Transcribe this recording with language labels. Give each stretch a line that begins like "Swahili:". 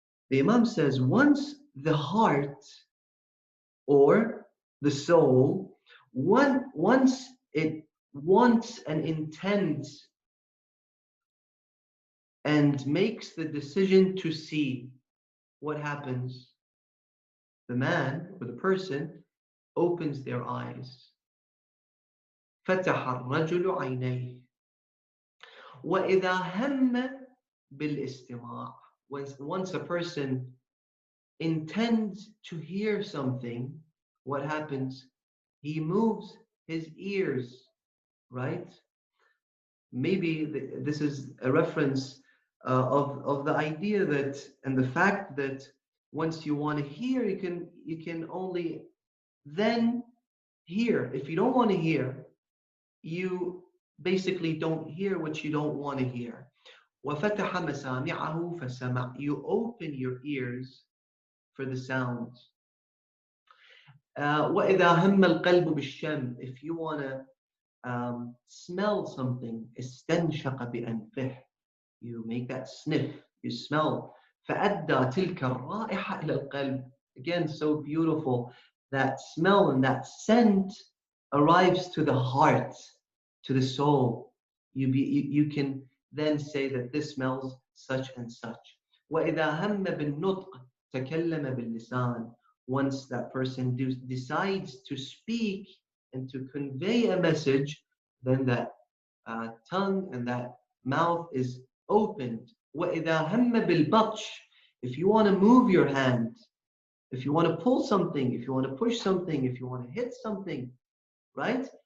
English: The Imam says, once the heart or the soul, once it wants and intends and makes the decision to see, what happens? The man or the person opens their eyes.
Arabic: فتح الرجل عينيه وإذا هم بالاستماع.
English: Once a person intends to hear something, what happens? He moves his ears, right? Maybe this is a reference of the idea that, and the fact that once you want to hear, you can only then hear. If you don't want to hear, you basically don't hear what you don't want to hear.
Arabic: وَفَتَحَ مَسَامِعَهُ فَسَمَعَ.
English: You open your ears for the sounds.
Arabic: وَإِذَا هَمَّ الْقَلْبُ بِالشَّمِّ.
English: If you want to smell something,
Arabic: استنشق بأنفه.
English: You make that sniff, you smell.
Arabic: فأدى تلك الرائحة إلى القلب.
English: Again, so beautiful. That smell and that scent arrives to the heart, to the soul. You can then say that this smells such and such.
Arabic: وإذا هم بالنطق تكلم باللسان.
English: Once that person decides to speak and to convey a message, then that tongue and that mouth is opened.
Arabic: وَإِذَا هَمَّ بِالْبَطْشِ.
English: If you want to move your hand, if you want to pull something, if you want to push something, if you want to hit something, right?